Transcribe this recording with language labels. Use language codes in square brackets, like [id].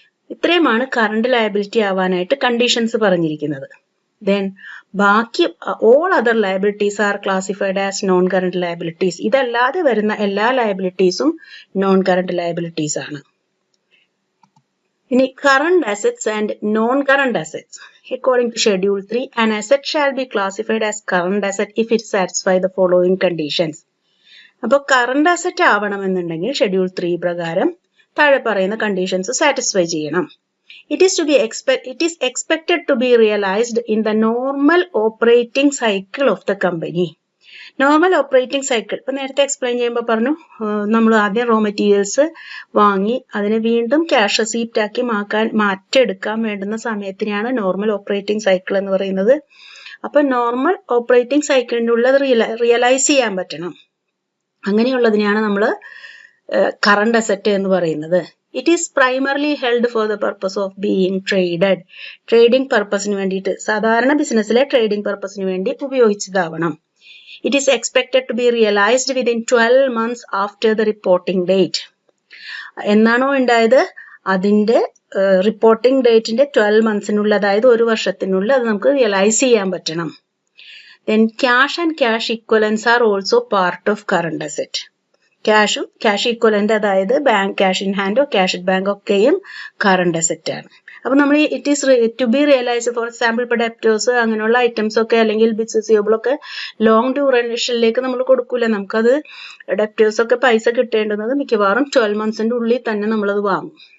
[ml] ഇത്രയുമാണ് current liability ആവാനായിട്ട് conditions പറഞ്ഞിരിക്കുന്നത്. [en] Then ബാക്കി all other liabilities are classified as non-current liabilities. [ml] ഇതല്ലാതെ വരുന്ന എല്ലാ ലയബിലിറ്റീസും നോൺ കറണ്ട് ലയബിലിറ്റീസ് ആണ്. [en] ഇനി current assets and non current assets. According to Schedule 3, an asset shall be classified as current asset if it satisfies the following conditions. [ml] അപ്പോൾ current asset ആവണമെന്നുണ്ടെങ്കിൽ schedule 3 പ്രകാരം താഴെ പറയുന്ന conditions satisfy ചെയ്യണം. [en] It is expected to be realized in the normal operating cycle of the company. [ml] Normal operating cycle ഇപ്പൊ നേരത്തെ explain ചെയ്യുമ്പോൾ പറഞ്ഞു, നമ്മൾ ആദ്യം റോ മെറ്റീരിയൽസ് വാങ്ങി അതിനെ വീണ്ടും ക്യാഷ് റെസീപ്റ്റ് ആക്കി മാറ്റെടുക്കാൻ വേണ്ടുന്ന സമയത്തിനാണ് നോർമൽ ഓപ്പറേറ്റിംഗ് സൈക്കിൾ എന്ന് പറയുന്നത്. അപ്പൊ നോർമൽ ഓപ്പറേറ്റിംഗ് സൈക്കിളിൻ്റെ ഉള്ളത് റിയലൈസ് ചെയ്യാൻ പറ്റണം. അങ്ങനെയുള്ളതിനെയാണ് നമ്മൾ കറണ്ട് അസറ്റ് എന്ന് പറയുന്നത്. [en] It is primarily held for the purpose of being traded. [ml] Trading പർപ്പസിന് വേണ്ടിയിട്ട്, സാധാരണ ബിസിനസ്സിലെ ട്രേഡിംഗ് പർപ്പസിന് വേണ്ടി ഉപയോഗിച്ചതാവണം. [en] It is expected to be realized within 12 months after the reporting date. [ml] എന്നാണോ ഉണ്ടായത് അതിന്റെ റിപ്പോർട്ടിംഗ് ഡേറ്റിന്റെ 12 monthsനുള്ളിൽ, അതായത് ഒരു വർഷത്തിനുള്ളിൽ അത് നമുക്ക് റിയലൈസ് ചെയ്യാൻ പറ്റണം. [en] Then cash and cash equivalents are also part of current asset. [ml] Cash equivalent, അതായത് bank cash in ഹാൻഡോ cash at bank ഒക്കെയും കറണ്ട് അസറ്റ് ആണ്. അപ്പൊ നമ്മൾ [en] it is to be realise, [ml] for example ഇപ്പൊ ഡെപ്റ്റേഴ്സ് അങ്ങനെയുള്ള ഐറ്റംസ് ഒക്കെ അല്ലെങ്കിൽ ബിൽസ് റിസീവബിൾ ഒക്കെ ലോങ് ഡ്യൂറേഷനിലേക്ക് നമ്മൾ കൊടുക്കൂല. നമുക്കത് ഡെപ്റ്റേഴ്സ് ഒക്കെ പൈസ കിട്ടേണ്ടുന്നത് മിക്കവാറും 12 monthsന്റെ ഉള്ളിൽ തന്നെ നമ്മളത് വാങ്ങും.